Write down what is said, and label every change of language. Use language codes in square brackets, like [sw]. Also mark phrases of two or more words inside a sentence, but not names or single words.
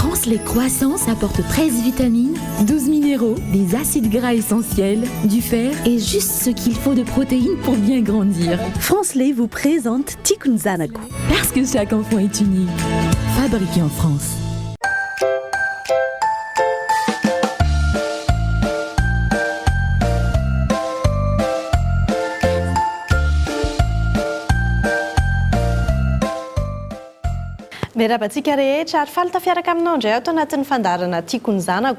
[fr] lait croissance apporte 13 vitamines, 12 minéraux, des acides gras essentiels, du fer et juste ce qu'il faut de protéines pour bien grandir. France Lait vous présente Tikkun Zanaku. Parce que chaque enfant est unique. Fabriqué en France. [mg] Merabantsika rehetra ary faly tafiaraka aminao indray ato anatin'ny fandarana Tikkun Zanako.